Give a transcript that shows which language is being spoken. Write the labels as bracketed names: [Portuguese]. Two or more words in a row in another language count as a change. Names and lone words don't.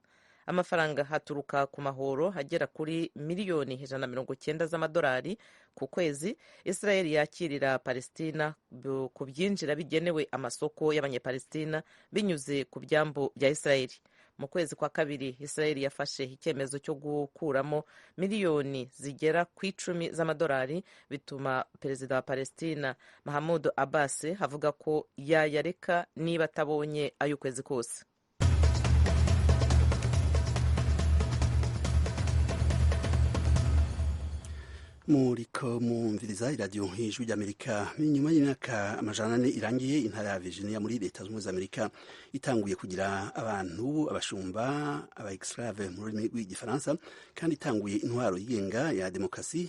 [Kinyarwanda] Amafaranga haturuka ku mahoro agera kuri miliyoni 190 z'amadolari ku kwezi Israel yakirira Palestina ku byinjira bigenewe amasoko y'abanyapalestina binyuze ku byambu bya Israel. Mu kwezi kwa kabiri Israel yafashe icyemezo cyo gukuramo miliyoni zigera ku 10 z'amadolari, bituma perezida wa Palestina Mahmoud Abbas avuga ko yayareka niba atabonye ay'ukwezi kose. [Rundi] Muriko mumviriza iradiyo Ijwi Rya Amerika. Nyuma y'imyaka 400 irangiye, intara ya Virginia muri leta zunze ubumwe za Amerika itanguye kugira abantu abashumba aba-esclave mu rurimi rw'igifaransa, kandi itanguye intwaro yigenga ya demokrasi.